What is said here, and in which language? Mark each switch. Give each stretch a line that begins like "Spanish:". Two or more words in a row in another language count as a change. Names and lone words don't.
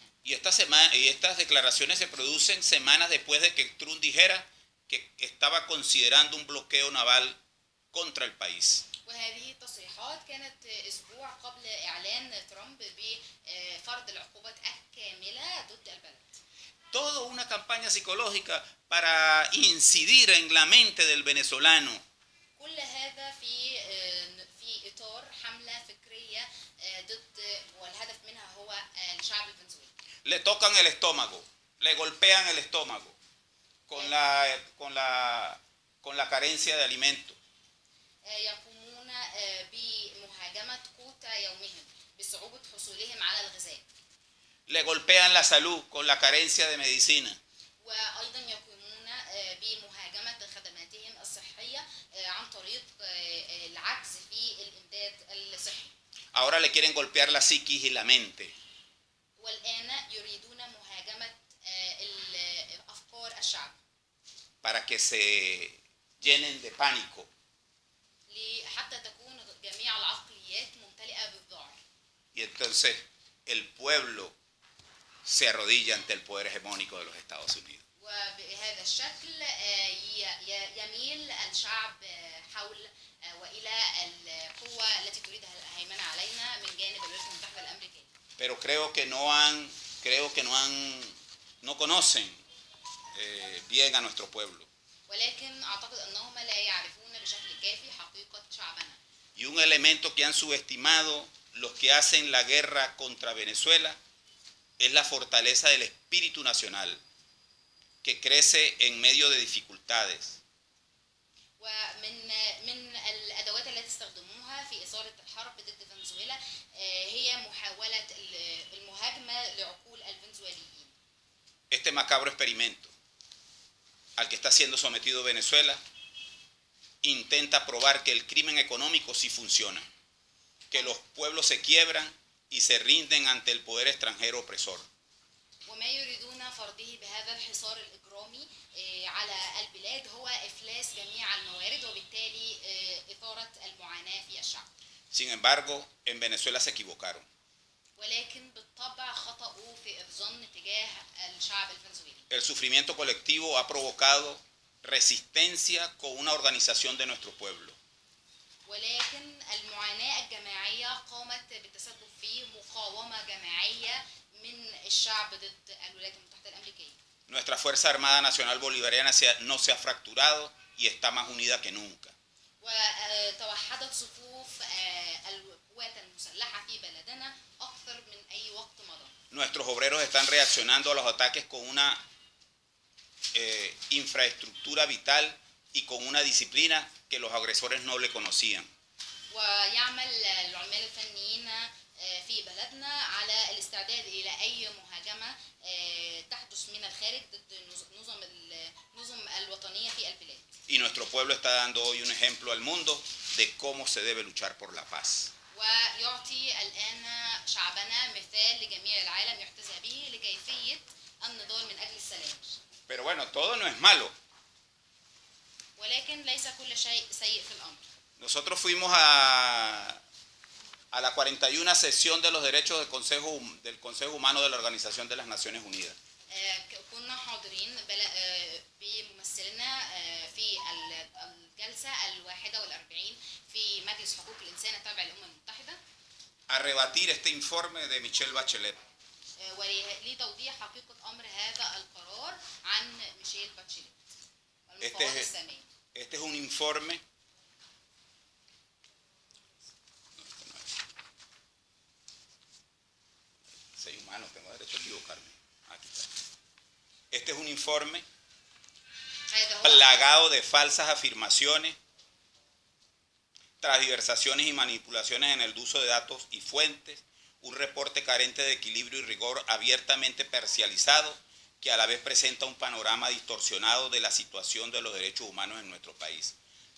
Spanish: Y estas declaraciones se producen semanas después de que Trump dijera que estaba considerando un bloqueo naval contra el país.
Arabic: وهذه التصريحات كانت أسبوع قبل إعلان ترامب بفرض العقوبات الكاملة ضد البلد.
Spanish: Toda una campaña psicológica para incidir en la mente del venezolano.
Arabic: كل هذا في إطار حملة فكرية ضد، والهدف منها هو الشعب الفنزويلي.
Spanish: Le tocan el estómago, le golpean el estómago con la carencia de alimentos.
Arabic: يقومون بمهاجمة قوت يومهم بصعوبة حصولهم على الغذاء.
Spanish: Le golpean la salud con la carencia de medicina.
Arabic: وأيضا يقومون بمهاجمة خدماتهم الصحية عن طريق العجز في الإمداد الصحي.
Spanish: Ahora le quieren golpear la psiquis y la mente.
Arabic: والآن يريدون مهاجمة أفكار الشعب.
Spanish: Para que se llenen de pánico.
Arabic: حتى تكون جميع العقليات ممتلئة بالذعر.
Spanish: Y entonces el pueblo se arrodilla ante el poder hegemónico de los Estados Unidos.
Arabic: وبهذا الشكل يميل الشعب حول وإلى القوة التي تريدها الهيمنة علينا من جانب الولايات المتحدة الأمريكية.
Spanish: Pero no conocen bien a nuestro pueblo.
Arabic: ولكن أعتقد أنهم لا يعرفون بشكل كافي حقيقة شعبنا.
Spanish: Y un elemento que han subestimado los que hacen la guerra contra Venezuela es la fortaleza del espíritu nacional, que crece en medio de dificultades.
Arabic: ومن الأدوات التي استخدموها في إثارة الحرب ضد فنزويلا هي محاولة المهاجمة لعقول الفنزويليين.
Spanish: Este macabro experimento al que está siendo sometido Venezuela intenta probar que el crimen económico sí funciona, que los pueblos se quiebran y se rinden ante el poder extranjero opresor.
Arabic: وما يريدون فرضه بهذا الحصار الإجرامي على البلاد هو إفلاس جميع الموارد وبالتالي إثارة المعاناة في الشعب.
Spanish: Sin embargo, en Venezuela se equivocaron.
Arabic: ولكن بالطبع خطأوا في الظن تجاه الشعب الفنزويلي.
Spanish: El sufrimiento colectivo ha provocado resistencia con una organización de nuestro pueblo.
Arabic: ولكن المعاناة الجماعية قامت بالتسبب في مقاومة جماعية من الشعب ضد الولايات المتحدة الأمريكية.
Spanish: Nuestra Fuerza Armada Nacional Bolivariana no se ha fracturado y está más unida que nunca.
Arabic: وتوحدت صفوف القوات المسلحة في بلدنا أكثر من أي وقت مضى.
Spanish: Nuestros obreros están reaccionando a los ataques con una infraestructura vital y con una disciplina que los agresores no le conocían.
Arabic: ويعمل العمال الفنيين في بلدنا على الاستعداد إلى أي مهاجمة تحدث من الخارج ضد النظم الوطنية في البلاد.
Spanish: Y nuestro pueblo está dando hoy un ejemplo al mundo de cómo se debe luchar por la paz.
Arabic: ويعطي الآن شعبنا مثال لجميع العالم يحتذى به لكيفية النضال من أجل السلام.
Spanish: Pero bueno, todo no es malo.
Arabic: ولكن ليس كل شيء سيء في الأمر.
Spanish: Nosotros fuimos a la 41 sesión de los derechos del Consejo Humano de la Organización de las Naciones Unidas.
Arabic: كنا حاضرين بممثلنا في الجلسة 41 في مجلس حقوق الإنسان التابع للأمم المتحدة.
Spanish: A rebatir este informe de Michelle Bachelet.
Arabic: ولتوضيح حقيقة أمر هذا القرار عن ميشيل باتشيليت المفوضة السامية.
Spanish: Este es un informe. Soy humano, tengo derecho a equivocarme. Aquí está. Este es un informe plagado de falsas afirmaciones, transversaciones y manipulaciones en el uso de datos y fuentes, un reporte carente de equilibrio y rigor, abiertamente parcializado, que a la vez presenta un panorama distorsionado de la situación de los derechos humanos en nuestro país.